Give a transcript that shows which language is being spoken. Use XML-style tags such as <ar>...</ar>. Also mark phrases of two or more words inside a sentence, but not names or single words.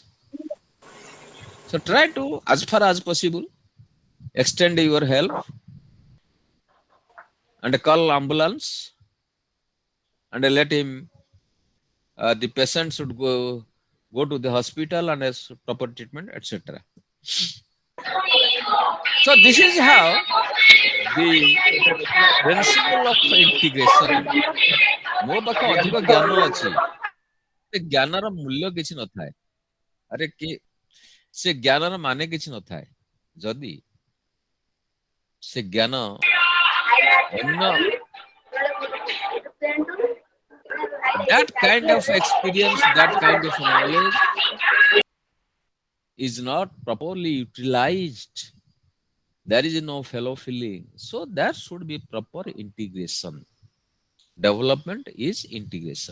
<en>So try to, as far as possible, extend your help and call ambulance and let him, the patient should go to the hospital and has proper treatment, etc. So this is how the principle of integration.</en> <or>ମୋ ପାଖେ ଅଧିକ ଜ୍ଞାନ ଅଛି, ସେ ଜ୍ଞାନର ମୂଲ୍ୟ କିଛି ନଥାଏ. ଆରେ କି ସେ ଜ୍ଞାନର ମାନେ କିଛି ନଥାଏ ଯଦି ସେ ଜ୍ଞାନ ଅନ୍ୟ,</or> <en>that kind of experience, that kind of knowledge is not properly utilized There is no fellow feeling. So there should be proper integration. Development is integration.</en>